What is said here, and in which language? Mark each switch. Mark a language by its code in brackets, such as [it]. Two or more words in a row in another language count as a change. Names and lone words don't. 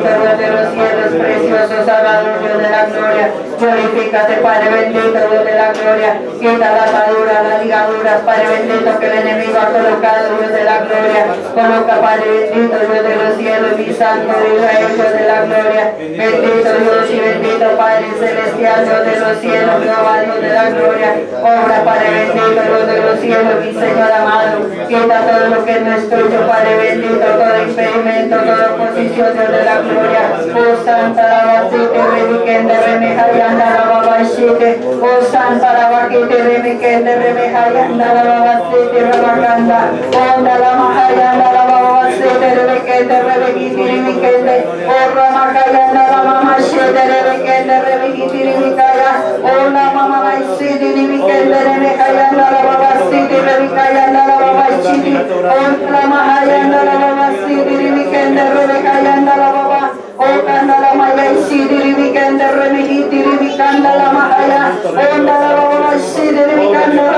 [es] Dios de los cielos, precioso Salvador, Dios de la gloria, glorifícate, Padre bendito, Dios de la gloria, quita la atadura, las ligaduras, Padre bendito, que el enemigo ha colocado, Dios de la gloria, coloca, Padre bendito, Dios de los cielos, mi Santo de Israel, Dios de la gloria, bendito Dios y bendito Padre celestial, Dios de los cielos, Jehová, Dios de la gloria, obra, Padre bendito, Dios de los cielos, mi Señor amado, quita todo lo que no es tuyo, Padre bendito, todo impedimento, toda oposición, Dios de la gloria, oh Santa la Basite, Remiquende, Remejayanda, la Babashite, oh Santa la Baquite, Remiquende, Remejayanda, la Babasite, Rabaganda, Onda la Mahayanda, la Babasite, Rebequende, Rebequiti, Remiquende, oh Ramakayanda, la Mamashite, Rebequende, Rebequiti, Remicaya, oh la Mamashite, Remiquende, Remejayanda, la Babasite, Remicayanda, la Babashite, oh la Mahayanda, la Babasite, Remiquende, Remejayanda, la Babasite, oh Kanda la Maya Isidi Ribikanda Remihiti Ribikanda la Mahaya Onda la Babashidi Ribikanda la